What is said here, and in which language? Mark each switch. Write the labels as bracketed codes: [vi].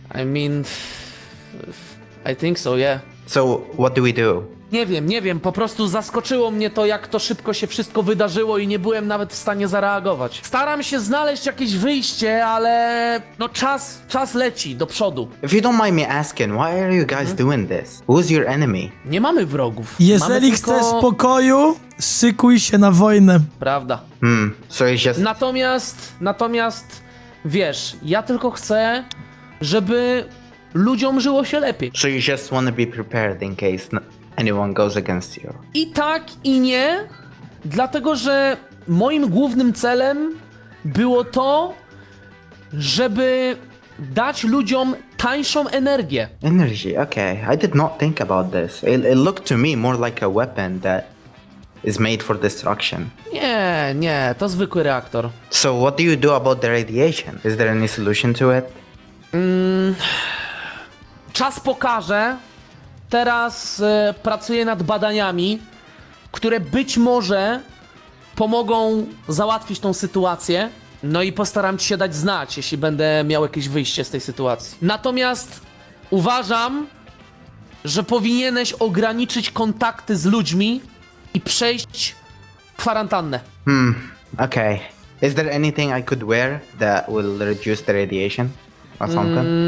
[en] I mean... I think so, yeah. So what do we do? [pl] Nie wiem, po prostu zaskoczyło mnie to, jak to szybko się wszystko wydarzyło i nie byłem nawet w stanie zareagować. Staram się znaleźć jakieś wyjście, ale no czas leci do przodu. [en] If you don't mind me asking, why are you guys doing this? Who's your enemy? [pl] Nie mamy wrogów. Jeżeli mamy tylko... chcesz spokoju, szykuj się na wojnę. Prawda. [en] So it's just... [pl] Natomiast, wiesz, ja tylko chcę, żeby ludziom żyło się lepiej. [en] So you just want to be prepared in case anyone goes against you. [pl] I tak, i nie, dlatego że moim głównym celem było to, żeby dać ludziom tańszą energię. [en] Energy, okay. I did not think about this. It looked to me more like a weapon that is made for destruction. [pl] Nie, to zwykły reaktor. [en] So what do you do about the radiation? Is there any solution to it? [pl] Czas pokaże. Teraz pracuję nad badaniami, które być może pomogą załatwić tą sytuację. No i postaram ci się dać znać, jeśli będę miał jakieś wyjście z tej sytuacji. Natomiast uważam, że powinieneś ograniczyć kontakty z ludźmi i przejść kwarantannę. [en] Okay. Is there anything I could wear that will reduce the radiation or something?